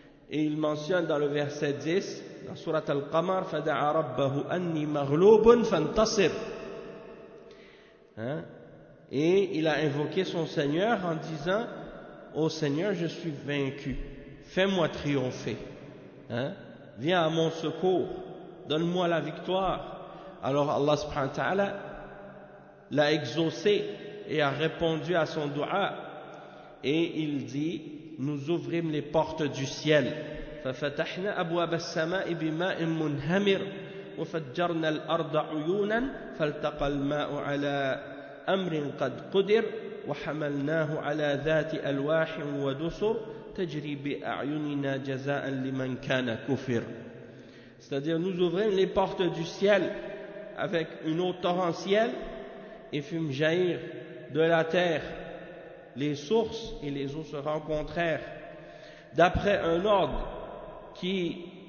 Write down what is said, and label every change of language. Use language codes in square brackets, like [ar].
[fr] Et il mentionne dans le verset 10, dans sourate Al-Qamar, [ar] فَدَعَ رَبَّهُ أَنِّي مَغْلُوبٌ فَانْتَصِرْ. [fr] Hein? Et il a invoqué son Seigneur en disant, ô Seigneur, je suis vaincu, fais-moi triompher, hein? Viens à mon secours, donne-moi la victoire. Alors Allah subhanahu wa ta'ala l'a exaucé et a répondu à son dua, et il dit, nous ouvrîmes les portes du ciel, [ar] فَفَتَحْنَا أَبْوَابَ السَّمَاءِ بِمَاءٍ مُنْهَمِرٍ وَفَجَّرْنَا الْأَرْضَ عُيُونًا فَالْتَقَى الْمَاءُ عَلَىٰ أَمْرٍ قَدْ قُدِرْ وَحَمَلْنَاهُ عَلَىٰ ذَاتِ أَلْوَاحٍ وَدُسُرْ تَجْرِي بِأَعْيُنِنَا جَزَاءً لِمَنْ كَانَ كُفِرٍ. [fr] C'est-à-dire, nous ouvrîmes les portes du ciel avec une eau torrentielle et fîmes jaillir de la terre les sources et les eaux se rencontrèrent d'après un ordre qui